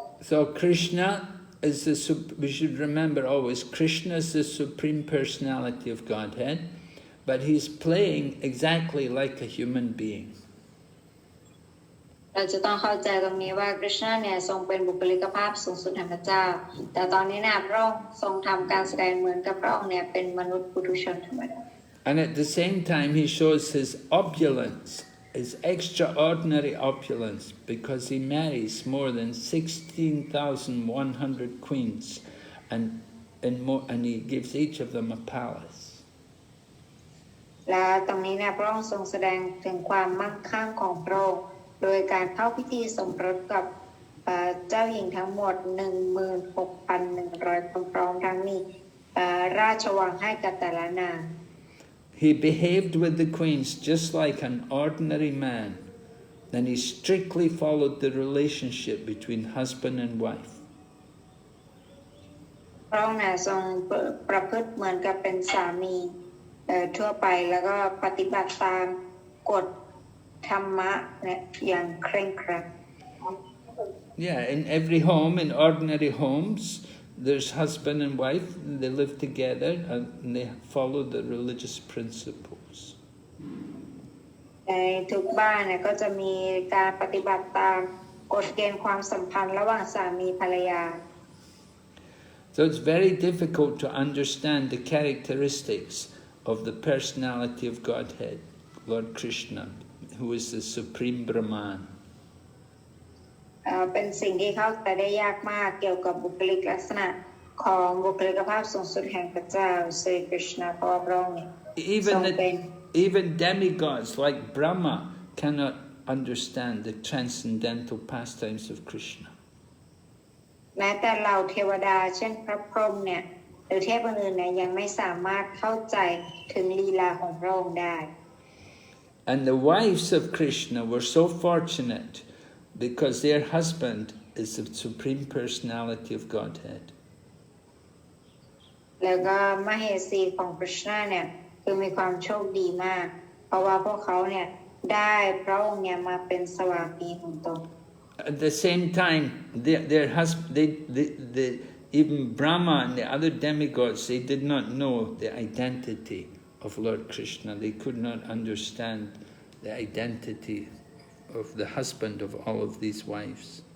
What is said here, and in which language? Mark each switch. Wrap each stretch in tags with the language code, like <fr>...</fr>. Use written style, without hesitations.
<en>So Krishna is we should remember always, Krishna is the Supreme Personality of Godhead, but he's playing exactly like a human being.</en> <th>เราจะต้องเข้าใจตรงนี้ว่าคริชนาเนี่ยทรงเป็นบุคลิกภาพสูงสุดแห่งพระเจ้าแต่ตอนนี้เนี่ยพระองค์ทรงทำการแสดงเหมือนกับพระองค์เนี่ยเป็นมนุษย์ปุถุชนธรรมดา</th> <en>And at the same time he shows his opulence, his extraordinary opulence, because he marries more than 16,100 queens and he gives each of them a palace.</en> <th>และตรงนี้เนี่ยพระองค์ทรงแสดงถึงความมั่งคั่งของพระองค์โดยการเข้าพิธีสมรสกับเจ้าหญิงทั้งหมด 16,100 คนพร้อมทั้งมีราชวังให้กับแต่ละนาง</th> <en>He behaved with the queens just like an ordinary man, and he strictly followed the relationship between husband and wife.</en> <th>พระองค์ทรงประพฤติเหมือนกับเป็นสามีทั่วไปแล้วก็ปฏิบัติตามกฎธรรมะอย่างเคร่งครัด</th> <en>Yeah, in every home, in ordinary homes, there's husband and wife, and they live together and they follow the religious principles.</en> <th>ในทุกบ้านเนี่ยก็จะมีการปฏิบัติตามกฎเกณฑ์ความสัมพันธ์ระหว่างสามีภรรยา</th> <en>So it's very difficult to understand the characteristics of the personality of Godhead, Lord Krishna, who is the supreme Brahman.</en> <th>เป็นสิ่งที่เข้าใจได้ยากมากเกี่ยวกับบุคลิกลักษณะของบุคลิกภาพสูงสุดแห่งพระเจ้าศรีกฤษณะเพราะพระองค์เนี่ยทรงเป็น</th> <en>Even demigods like Brahma cannot understand the transcendental pastimes of Krishna.</en> <th>แม้แต่เหล่าเทวดาเช่นพระพรหมเนี่ยหรือเทพอื่นๆเนี่ยยังไม่สามารถเข้าใจถึงลีลาของพระองค์ได้</th> <en>And the wives of Krishna were so fortunate because their husband is the supreme personality of Godhead.</en> <th>แล้วก็มเหสีของกฤษณะเนี่ยคือมีความโชคดีมากเพราะว่าพวกเขาเนี่ยได้พระองค์เนี่ยมาเป็นสวามีของตน</th> <en>At the same time, their husband, even Brahma and the other demigods, they did not know the identity of Lord Krishna. They could not understand the identity of the husband of all of these wives.</en>